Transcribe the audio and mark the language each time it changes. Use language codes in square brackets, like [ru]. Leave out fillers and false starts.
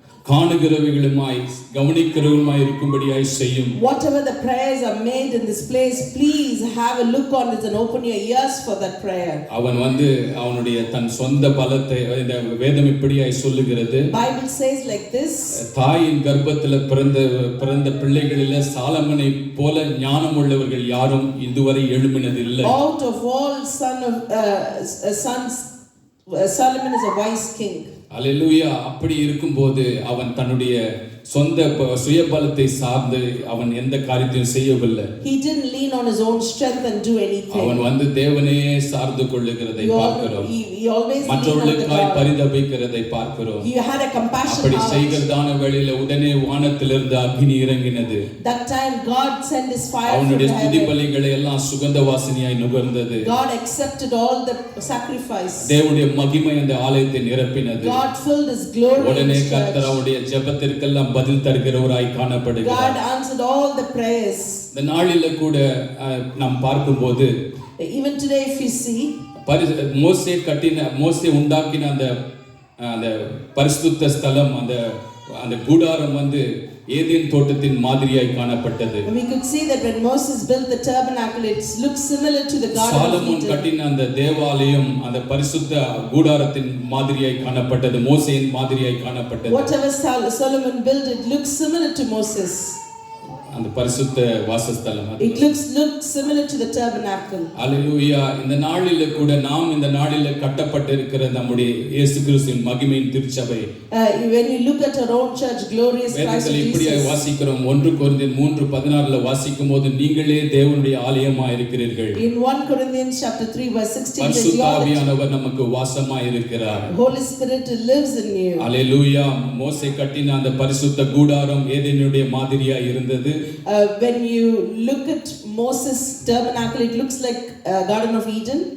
[ta] காணுகிறவைகளுமாய் கவனிக்கிறவர்களுமாய் இருக்கும்படியாய் செய்யும். [en] Whatever the prayers are made in this place, please have a look on it and open your ears for that prayer. [ta] அவன் அவனுடைய தன் சொந்த பலத்தை இந்த வேதம் இப்படியாய் சொல்லுகிறது. [en] Bible says like this. [ta] தாயின் கர்ப்பத்தில் பிறந்த பிள்ளைகளிலே சாலமனை போல ஞானம் உள்ளவர்கள் யாரும் இதுவரை எழும்பினதில்லை. [en] Out of all sons, Solomon is a wise king. [ta] அல்லேலூயா. அப்படி இருக்கும்போது அவன் தன்னுடைய சொந்த சுயபலத்தை சார்ந்து அவன் எந்த காரியத்தையும் செய்யவில்லை. [en] He didn't lean on his own strength and do anything. [ta] அவன் தேவனையே சார்ந்து கொள்ளுகிறதை பார்க்கிறோம். [en] He always [ta] மற்றவர்களுக்காய் பரிதபிக்கிறதை பார்க்கிறோம். [en] He had a compassion. [ta] அப்படி செய்கிறதான வேளையிலே உடனே வானத்திலிருந்து அக்கினி இறங்கினது. [en] That time God sent his fire. [ta] அவனுடைய ஸ்துதி பலிகளை எல்லாம் சுகந்த வாசனையாய் நுகர்ந்தது. [en] God accepted all the sacrifice. [ta] தேவனுடைய மகிமை அந்த ஆலயத்தை நிரப்பினது. [en] God filled his glory. [ta] உடனே கர்த்தர் அவருடைய ஜெபத்திற்கெல்லாம் பதில் தருகிறவராய் காணப்படுகிறார். [en] God answered all the prayers. [ta] இந்த நாளிலே கூட நாம் பார்க்கும்போது [en] even today if you see [ta] மோசே உண்டாக்கின அந்த பரிசுத்த ஸ்தலம் அந்த கூடாரம் ஏதேன் தோட்டத்தின் மாதிரியாய் காணப்பட்டது. [en] We could see that when Moses built the tabernacle, it looked similar to the garden of Eden. [ta] Solomon கட்டின அந்த தேவாலயம் அந்த பரிசுத்த கூடாரத்தின் மாதிரியாய் காணப்பட்டது, மோசேயின் மாதிரியாய் காணப்பட்டது. [en] Whatever Solomon built, it looks similar to Moses. [ta] அந்த பரிசுத்த வாசஸ்தலம் [en] it looks similar to the tabernacle. [ta] அல்லேலூயா. இந்த நாளிலே கூட நாம் இந்த நாளிலே கட்டப்பட்டிருக்கிற நம்முடைய இயேசு கிறிஸ்துவின் மகிமையின் திருச்சபை, [en] when you look at our own church, glorious Christ Jesus, [ta] இப்படியாய் வாசிக்கிறோம். 1 கொரிந்தியர் 3:16 வாசிக்கும்போது நீங்களே தேவனுடைய ஆலயமாய் இருக்கிறீர்கள். [en] in 1 Corinthians chapter 3 verse 16, [ta] பரிசுத்த ஆவியானவர் நமக்கு வாசமாய் இருக்கிறார். [en] Holy Spirit lives in you. [ta] அல்லேலூயா. மோசே கட்டின அந்த பரிசுத்த கூடாரம் ஏதேனுடைய மாதிரியாய் இருந்தது. [en] When you look at Moses tabernacle, it looks like Garden of Eden.